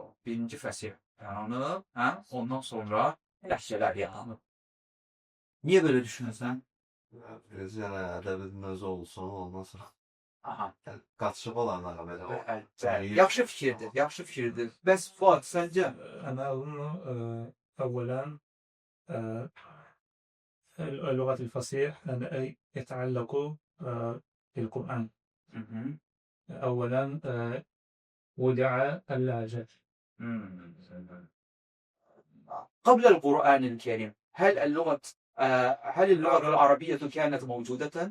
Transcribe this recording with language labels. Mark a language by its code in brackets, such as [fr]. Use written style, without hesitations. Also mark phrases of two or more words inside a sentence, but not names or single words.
[az] Birinci fəsir yaranıb, ondan sonra ləhcələr yaranıb. Niyə belə düşünürsən? Birinci yəni ədəbi mövzu olsun, ondan sonra Aha. qaçışıb olanlara belə. Yaxşı fikirdir. Bəs Fuad, səncə? [ar] أنا أظن أولا اللغة الفصيح أي يتعلق بالقرآن. أولا وضع اللهجات. قبل القرآن الكريم هل اللغة العربية كانت موجودة؟